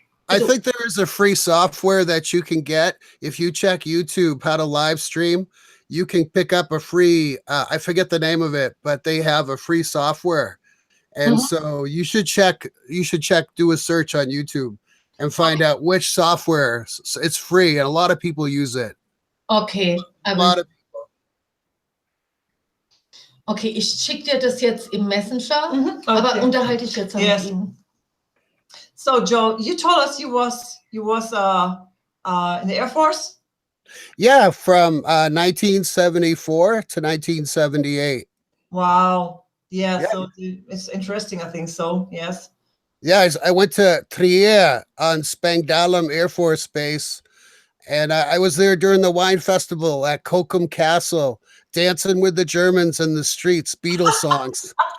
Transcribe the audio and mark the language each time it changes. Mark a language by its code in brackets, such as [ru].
[en] I think there is a free software that you can get. If you check YouTube how to live stream, you can pick up a free, I forget the name of it, but they have a free software. And so you should do a search on YouTube and find out which software. It's free, and a lot of people use it. Okay. A lot of people. [de] Okay, ich schicke dir das jetzt im Messenger, aber unterhalte ich jetzt mit Ihnen. [en] So Joe, you told us you was in the Air Force? Yeah, from 1974 to 1978. Wow. Yeah, so it's interesting, I think so, yes. Yeah, I went to Trier on Spangdahlem Air Force Base, and I was there during the wine festival at Cochem Castle, dancing with the Germans in the streets, Beatles songs.